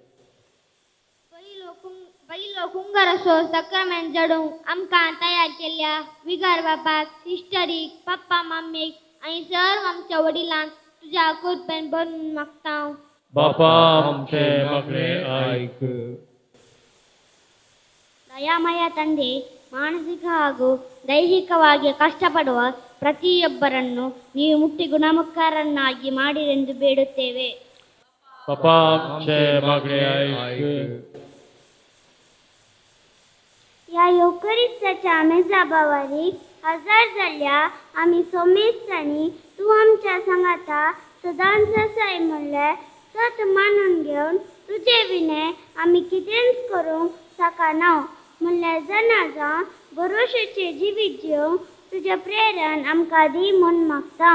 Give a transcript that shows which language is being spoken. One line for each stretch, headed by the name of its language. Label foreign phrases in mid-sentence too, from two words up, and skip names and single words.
Konkani: पहिलो कुंगार असो सक्रामेंट जडूंक आमकां तयार केल्ल्या विगार बापाक इश्टरीक पप्पा मम्मीक आनी सर्व आमच्या वडिलांक तुज्या कृपेन बनवून मागता बापा आमचे मागणे ऐक
Kannada: ದಯಾಮಯ ತಂದೆ ಮಾನಸಿಕ ಹಾಗೂ ದೈಹಿಕವಾಗಿ ಕಷ್ಟಪಡುವ ಪ್ರತಿಯೊಬ್ಬರನ್ನು ನೀವು ಮುಟ್ಟಿ ಗುಣಮುಖರನ್ನಾಗಿ ಮಾಡಿರೆಂದು ಬೇಡುತ್ತೇವೆ
Konkani: बापा आमचे मागणे ऐक या योकरिस्ताच्या मेजाबावारी हजार जाल्ल्या आमी सोमेस्तांनी तूं आमच्या संगाता सदांच आसाय म्हणल्यार सत मानून घेवन तुजे विने आमी कितेंच करूंक शकना म्हणल्यार जना जावन भरोशेचे जिवीत जिवंक तुज्या प्रेरण आमकां दी म्हूण मागता